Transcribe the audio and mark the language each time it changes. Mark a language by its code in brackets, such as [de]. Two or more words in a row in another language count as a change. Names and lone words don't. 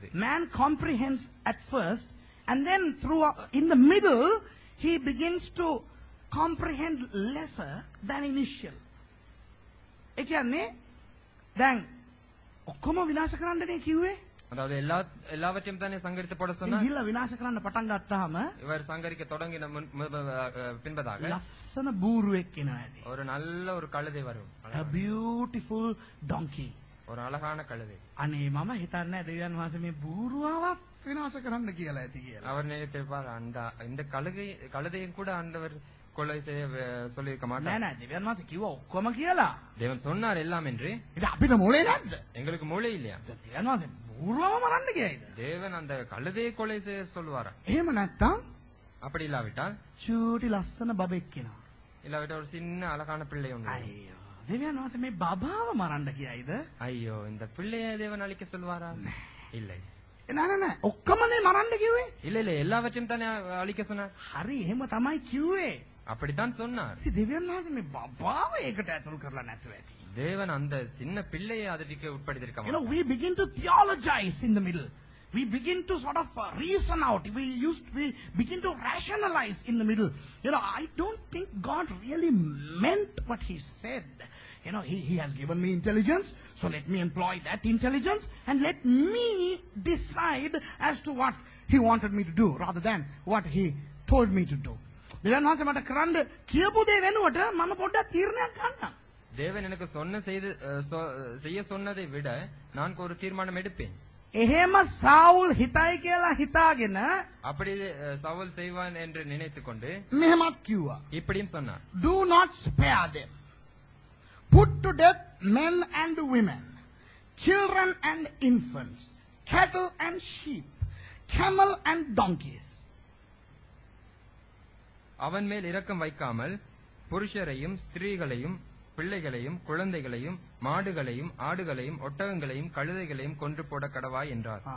[en] Man comprehends at first and then through in the middle he begins to comprehend lesser than initial. [si] ඒ කියන්නේ දැන් ඔක්කොම විනාශ කරන්නනේ කිව්වේ. [ta] அதாவது எல்லாவற்றையும் தானே சங்கரித்து போட [si] ඉතින් [ta] சொன்னார். [si] ගිහිල්ලා විනාශ කරන්න පටන් ගත්තාම [ta] இவர் சங்கரிக்க தொடங்கின பின்பதாக [si] ලස්සන බූරුවෙක් එනවා ඇති. [ta] ஒரு நல்ல ஒரு கழுதை வரும். [en] A beautiful donkey. [ta] ஒரு அழகான கழுதை. [si] අනේ මම හිතන්නේ දෙවියන් වහන්සේ මේ බූරුවවත් විනාශ කරන්න කියලා ඇති කියලා. [ta] அவர் நினைத்திருப்பார் இந்த கழுதையும் கூட ஆண்டவர் கொலை செய்ய சொல்லியிருக்க [si] නෑ [ta] மாட்டார். [si] නෑ දෙවියන් වහන්සේ කිව්වා ඔක්කොම කියලා. [ta] தேவன் சொன்னார் எல்லாம் என்று. [si] ඉතින් අපිට මොලේ නැද්ද? [ta] எங்களுக்கு மூளை இல்லையா? [si] දෙවියන් වහන්සේ බූරුවම මරන්න කියයිද? [ta] தேவன் அந்த கழுதையை கொலை செய்ய சொல்லுவாரா? [si] එහෙම නැත්තම් [ta] அப்படி இல்லாவிட்டால் [si] චූටි ලස්සන බබෙක් කෙනා. [ta] இல்லாவிட்டால் ஒரு சின்ன அழகான பிள்ளை ஒன்று. [si] අයියෝ දෙවියන් වහන්සේ මේ බබාව මරන්න කියයිද? [ta] ஐயோ இந்த பிள்ளையை தேவன் அழிக்க சொல்வாரா? இல்லை [si] නෑ නෑ නෑ ඔක්කොමනේ මරන්න කිව්වේ. [ta] இல்ல இல்ல எல்லாவற்றையும் தானே அழிக்க சொன்னார். [si] හරි එහෙම තමයි කිව්වේ. [ta] அப்படித்தான் சொன்னார். [si] ඉතින් දෙවියන් වහන්සේ මේ බබාව ඒකට ඇතුල් කරලා නැතුව ඇති. [ta] தேவன் அந்த சின்ன பிள்ளையை அதற்கு உட்படுத்தியிருக்க [en] You know, [ta] மாட்டார். [en] we begin to theologize in the middle. We begin to sort of reason out. We begin to rationalize in the middle. You know, I don't think God really meant what He said. You know, He has given me intelligence, so let me employ that intelligence and let me decide as to what He wanted me to do rather than what He told me to do. [si] දෙවියන් වහන්සේ මට කරන්න කියපු දේ වෙනුවට මම පොඩ්ඩක් තීරණයක් ගන්නම්. [ta] தேவன் எனக்கு செய்ய சொன்னதை விட நான் ஒரு தீர்மானம் எடுப்பேன். [si] එහෙම සාවුල් හිතයි කියලා හිතාගෙන [ta] அப்படி சவுல் செய்வான் என்று நினைத்துக் கொண்டு [si] මෙහෙමත් කිව්වා. [ta] இப்படியும் சொன்னார். [en] Do not spare them. Put to death men and women, children and infants, cattle and sheep, camel and donkeys. [ta] அவன் மேல் இரக்கம் வைக்காமல் புருஷரையும் ஸ்திரீகளையும் பிள்ளைகளையும் குழந்தைகளையும் மாடுகளையும் ஆடுகளையும் ஒட்டகங்களையும் கழுதைகளையும் கொன்று போட கடவாய் என்றார்.